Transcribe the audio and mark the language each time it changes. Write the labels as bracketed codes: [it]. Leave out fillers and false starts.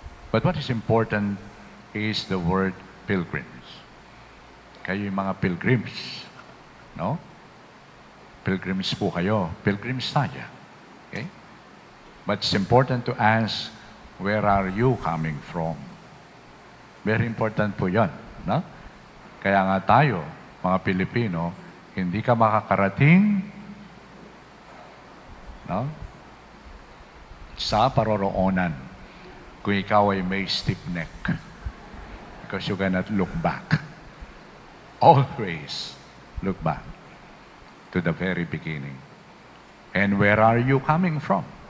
[en] But what is important is the word pilgrims. [tl] Kayo yung mga pilgrims, no? Pilgrims po kayo. Pilgrims tayo. Okay? [en] But it's important to ask, where are you coming from? Very important po yan. No? [tl] Kaya nga tayo, mga Pilipino, hindi ka makakarating sa paroroonan kung ikaw ay may stiff neck. [en] Because you cannot look back. Always look back to the very beginning. And where are you coming from?